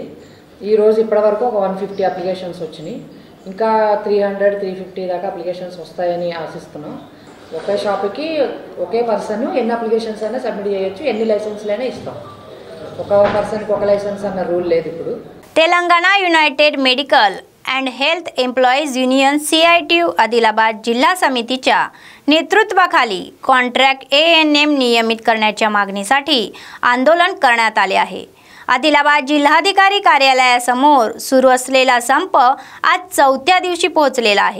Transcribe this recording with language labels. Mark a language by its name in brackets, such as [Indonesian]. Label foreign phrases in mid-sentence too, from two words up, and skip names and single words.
[Telugu] ఈరోజు ఇప్పటి వరకు ఒక 150 అప్లికేషన్స్ వచ్చినాయి. ఇంకా 300-350 దాకా అప్లికేషన్స్ వస్తాయని ఆశిస్తున్నాం. ఒకే షాపుకి ఒకే పర్సన్ ఎన్ని అప్లికేషన్స్ అయినా సబ్మిట్ చేయొచ్చు, ఎన్ని లైసెన్స్లైనా ఇస్తాం. ఒక పర్సన్కి ఒక లైసెన్స్ అన్న రూల్ లేదు ఇప్పుడు. [Marathi] తెలంగాణ యుनायटेड मेडिकल अँड हेल्थ एम्प्लॉईज युनियन CITU आदिलाबाद जिल्हा समितीच्या नेतृत्वाखाली कॉन्ट्रॅक्ट ANM नियमित करण्याच्या मागणीसाठी आंदोलन करण्यात आले आहे. आदिलाबाद जिल्हाधिकारी कार्यालयासमोर सुरू असलेला संप आज 4थ्या दिवशी पोहोचलेला आहे.